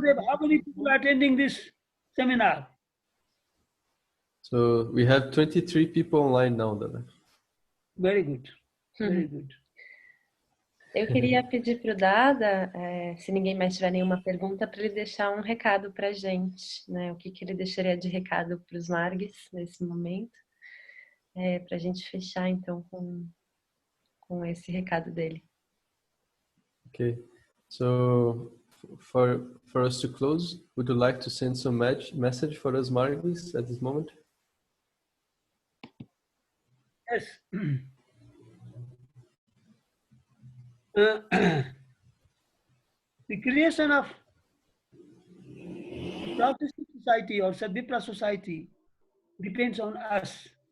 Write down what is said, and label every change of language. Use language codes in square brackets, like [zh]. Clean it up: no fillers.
[en] How many people are attending this seminar? So, we have 23 people online now, Dada. Very good. Very good. [pt] Eu queria pedir para o Dada, se ninguém mais tiver nenhuma pergunta, para ele deixar um recado para a gente, né? O que ele deixaria de recado para os Margues nesse momento, para a gente fechar então com esse recado dele. [en] Okay, so for us to close, would you like to send some message for us Margues at this moment? Yes. The creation of Protestant society or Sadvipra society depends on us.